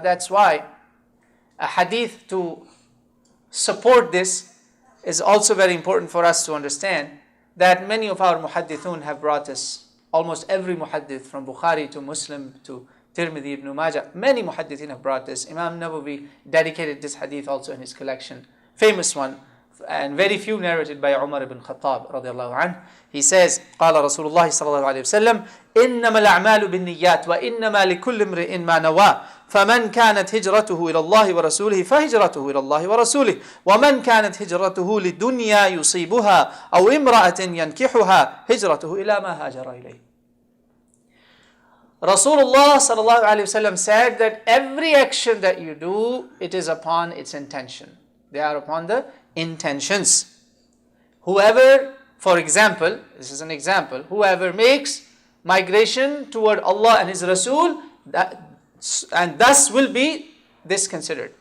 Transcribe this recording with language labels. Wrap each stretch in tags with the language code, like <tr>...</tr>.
<en>That's why a hadith to support this is also very important for us to understand, that many of our muhaddithun have brought us, almost every muhaddith from Bukhari to Muslim to Tirmidhi, Ibn Majah, many muhaddithin have brought this. Imam Nawawi dedicated this hadith also in his collection, famous one, and very few narrated by Umar ibn Khattab radiallahu anhu. He says,</en> <ar>قال رسول الله صلى الله عليه وسلم إنما الأعمال بالنيات وإنما لكل امرئ ما نوى فمن كانت هجرته إلى الله ورسوله فهجرته إلى الله ورسوله ومن كانت هجرته لدنيا يصيبها أو امرأة ينكحها هجرته إلى ما هاجر إليه.</ar> <en>Rasulullah sallallahu alaihi wasallam said that every action that you do, it is upon its intention. They are upon the intentions. Whoever, for example, this is an example, whoever makes migration toward Allah and His Rasul, and thus will be this considered.</en>